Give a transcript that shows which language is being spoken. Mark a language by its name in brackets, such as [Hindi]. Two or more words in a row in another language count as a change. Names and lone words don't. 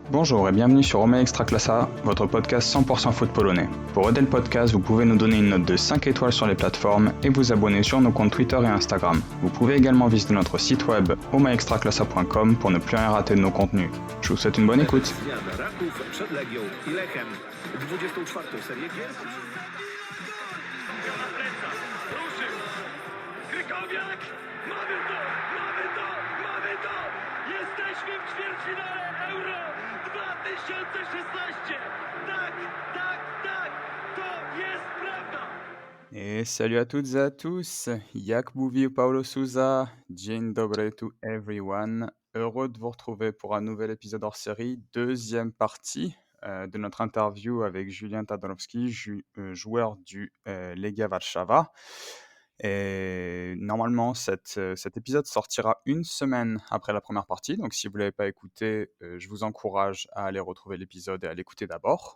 [French] Bonjour et bienvenue sur Roma Extraclassa, votre podcast 100% foot polonais. Pour aider le podcast, vous pouvez nous donner une note de 5 étoiles sur les plateformes et vous abonner sur nos comptes Twitter et Instagram. Vous pouvez également visiter notre site web romaextraclassa.com pour ne plus rien rater de nos contenus. Je vous souhaite une bonne écoute. [Polish] Jesteśmy w ćwierćfinale Euro 2016. Tak, to jest prawda. [French] Et salut à toutes et à tous, [Polish] jak mówi Paulo Souza, dzień dobry [English] to everyone. [French] Heureux de vous retrouver pour un nouvel épisode hors série, deuxième partie de notre interview avec Julien Tadorowski, joueur du Legia Warszawa. Et normalement, cet épisode sortira une semaine après la première partie, donc si vous ne l'avez pas écouté, je vous encourage à aller retrouver l'épisode et à l'écouter d'abord.